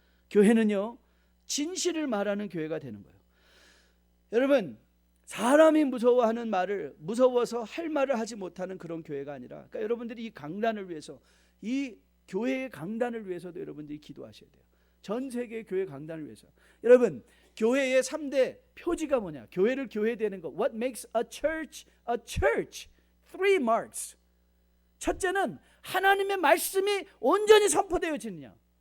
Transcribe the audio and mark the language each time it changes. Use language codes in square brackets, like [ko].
[ko] 교회는요, 진실을 말하는 교회가 되는 거예요. 여러분, 사람이 무서워하는 말을 무서워서 할 말을 하지 못하는 그런 교회가 아니라, 그러니까 여러분들이 이 강단을 위해서, 이 교회의 강단을 위해서도 여러분들이 기도하셔야 돼요. 전 세계 교회 강단을 위해서. 여러분, 교회의 3대 표지가 뭐냐? 교회를 교회되는 것. [en] What makes a church a church? 3 marks. [ko] 첫째는 하나님의 말씀이 온전히 선포되어지느냐.